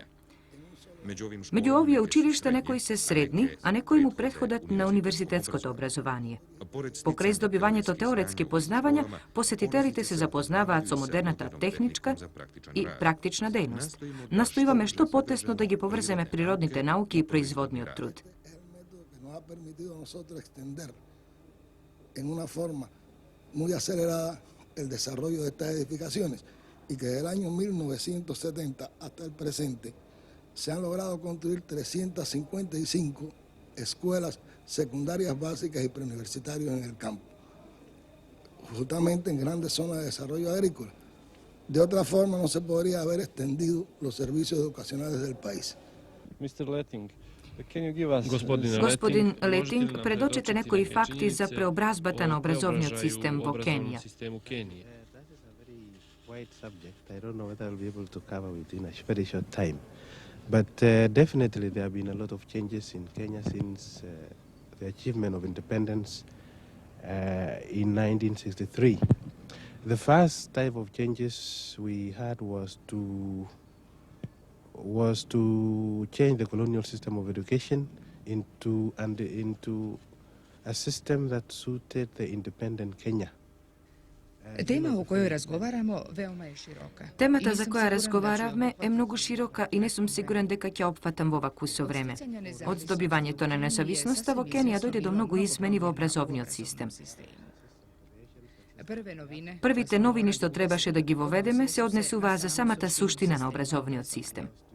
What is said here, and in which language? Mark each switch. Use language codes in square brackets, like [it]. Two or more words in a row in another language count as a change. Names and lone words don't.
[mk] Меѓу овие училишта некои се средни, а некои му претходат на универзитетското образование. Покрај здобивањето теоретски познавања, посетителите се запознаваат со модерната техничка и практична дејност. Настојуваме што потесно да ги поврземе природните науки и производниот труд. [es] En una forma muy acelerada el desarrollo de estas edificaciones y que desde el año 1970 hasta el presente se han logrado construir 355 escuelas secundarias básicas y preuniversitarias en el campo, justamente en grandes zonas de desarrollo agrícola. De otra forma no se podría haber extendido los servicios educacionales del país. [en] Mr. Letting, can you give us... [mk] Господин Летинг, предочете некои факти за преобразбата на образовниот систем во Кенија. [en] Wide subject. I don't know whether I'll be able to cover it in a very short time. But definitely there have been a lot of changes in Kenya since the achievement of independence in 1963. The first type of changes we had was to change the colonial system of education into a system that suited the independent Kenya. [sr] Тема о којой разговарамо веома е широка. [mk] Темата за која разговаравме е многу широка и не сум сигурен дека ќе опфатам во вакво со време. Од здобивањето на независноста во Кенија дојде до многу измени во образовниот систем. Првите новини што требаше да ги воведеме се однесуваа за самата суштина на образовниот систем.